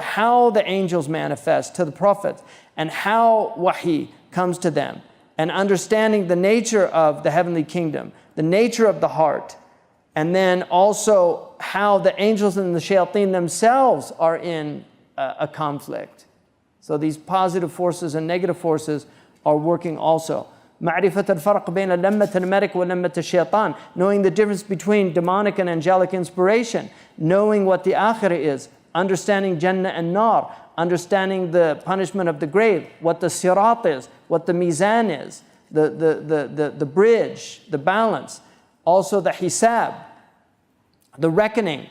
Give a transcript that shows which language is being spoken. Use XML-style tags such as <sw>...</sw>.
<en>How the angels manifest to the prophets, and how wahi comes to them, and understanding the nature of the heavenly kingdom, the nature of the heart, and then also how the angels and the shayateen themselves are in a conflict. So these positive forces and negative forces are working also.</en> <ar>معرفة الفرق بين لمة الملك ولمة الشيطان.</ar> <en>Knowing the difference between demonic and angelic inspiration. Knowing what the akhirah is. Understanding Jannah and Nar. Understanding the punishment of the grave. What the sirat is. What the mizan is. The bridge. The balance. Also the hisab. The reckoning.</en>